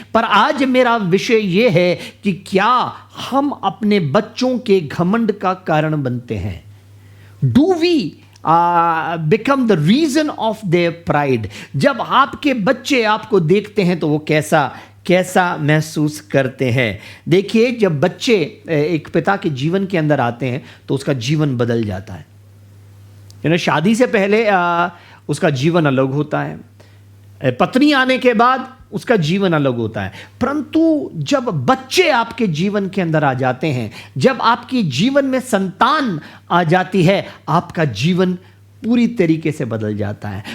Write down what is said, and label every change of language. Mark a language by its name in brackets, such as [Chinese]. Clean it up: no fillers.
[Hindi] पर आज मेरा विषय ये है कि क्या हम अपने बच्चों के घमंड का कारण बनते हैं? [English] Do we become the reason of their pride? [Hindi] जब आपके बच्चे आपको देखते हैं तो वो कैसा महसूस करते हैं? देखिए, जब बच्चे एक पिता के जीवन के अंदर आते हैं तो उसका जीवन बदल जाता है। शादी से पहले उसका जीवन अलग होता है, पत्नी आने के बाद उसका जीवन अलग होता है, परंतु जब बच्चे आपके जीवन के अंदर आ जाते हैं, जब आपके जीवन में संतान आ जाती है, आपका जीवन पूरी तरीके से बदल जाता है।